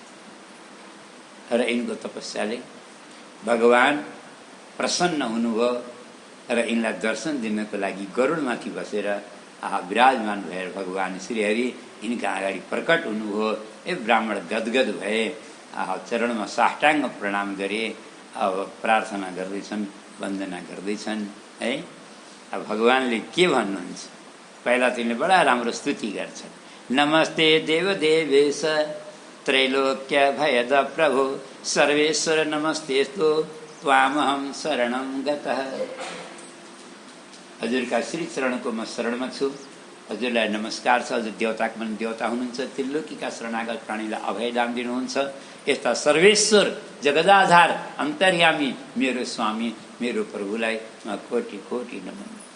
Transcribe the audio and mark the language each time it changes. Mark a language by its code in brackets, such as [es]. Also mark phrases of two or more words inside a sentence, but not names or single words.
[ne] र यिनको तपस्याले भगवान प्रसन्न हुनुभयो र यिनलाई दर्शन दिनको लागि गरुडमाथि बसेर विराजमान भएर भगवान श्रीहरि यिनका अगाडि प्रकट हुनुभयो। ए ब्राह्मण गदगद भए, चरणमा साष्टाङ्ग प्रणाम गरे, अब प्रार्थना गर्दैछन्, वन्दना गर्दैछन् है। अब भगवानले के भन्नुहुन्छ? पहिला तिनले बडा राम्रो स्तुति गर्छन्। [sa] नमस्ते देवदेवेश त्रैलोक्य भयद प्रभु सर्वेश्वर नमस्तेस्तु त्वामहं शरणं गतः। [ne] हजुरका श्री चरणको म शरणमा छु। हजुरलाई नमस्कार छ। हजुर देवताको मन देवता हुनुहुन्छ, त्रिलोकीका शरणागत प्राणीलाई अभयदान दिनुहुन्छ। यस्ता सर्वेश्वर जगदाधार अन्तर्यामी मेरो स्वामी मेरो प्रभुलाई म कोटि कोटि नमन।